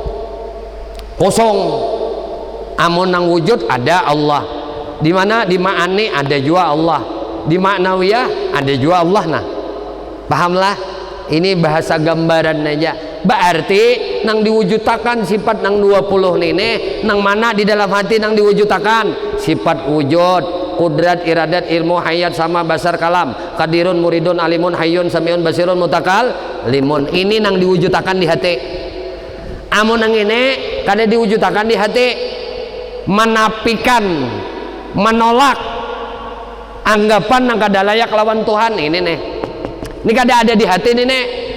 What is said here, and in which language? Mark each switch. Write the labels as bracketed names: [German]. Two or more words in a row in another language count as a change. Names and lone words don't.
[Banjar] Amun nang wujud ada Allah, di mana di ma'ani ada juga Allah, di maknawiyah ada juga Allah. Nah pahamlah, ini bahasa gambaran aja. Berarti nang diwujudkan sifat nang 20 ini nang mana di dalam hati nang diwujudkan sifat wujud, kudrat, iradat, ilmu, hayat, sama, [Arabic] بصر، كلام، قادر، مريد، عالم، حي، سميع، بصير, متكلم. [Banjar] Ini nang diwujudkan di hati. Amun nang ini kada diwujudkan di hati, menafikan, menolak anggapan nang kada layak lawan Tuhan. Ini nih, ini kada ada di hati ini nih.